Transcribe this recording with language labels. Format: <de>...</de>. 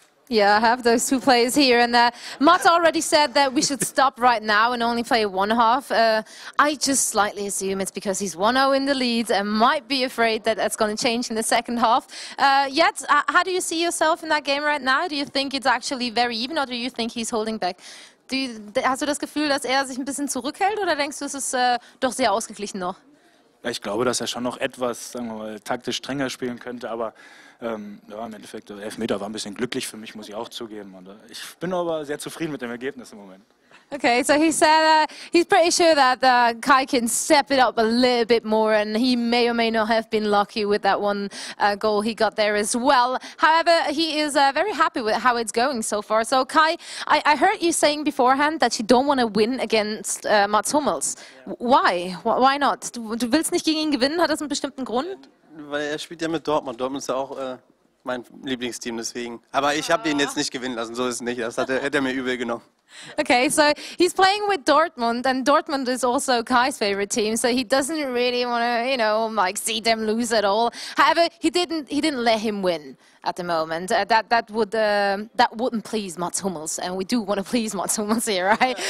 <en>Yeah, I have those two players here, and Mats already said that we should stop right now and only play one half. I just slightly assume it's because he's 1-0 in the lead and might be afraid that that's going to change in the second half. Yet, how do you see yourself in that game right now? Do you think it's actually very even, or do you think he's holding back?</en> <de>Hast du das Gefühl, dass sich ein bisschen zurückhält, oder denkst du, es ist doch sehr ausgeglichen noch? Ja, ich glaube, dass schon noch etwas, sagen wir mal, taktisch strenger spielen könnte, aber ja, im Endeffekt, der Elfmeter war ein bisschen glücklich für mich, muss ich auch zugeben. Und ich bin aber sehr zufrieden mit dem Ergebnis im Moment.</de> <en>Okay, so he said he's pretty sure that Kai can step it up a little bit more, and he may or may not have been lucky with that one goal he got there as well. However, he is very happy with how it's going so far. So Kai, I heard you saying beforehand that you don't want to win against Mats Hummels. Why? Why not?</en> <de>Du willst nicht gegen ihn gewinnen? Hat das einen bestimmten Grund? Weil er spielt ja mit Dortmund. Dortmund ist ja auch mein Lieblingsteam, deswegen. Aber ich habe ihn jetzt nicht gewinnen lassen, so ist es nicht. Das hätte er mir übel genommen.</de> <en>Okay, so he's playing with Dortmund, and Dortmund is also Kai's favorite team, so he doesn't really want to, you know, like see them lose at all. However, he didn't let him win at the moment. That wouldn't please Mats Hummels, and we do want to please Mats Hummels here, right?</en>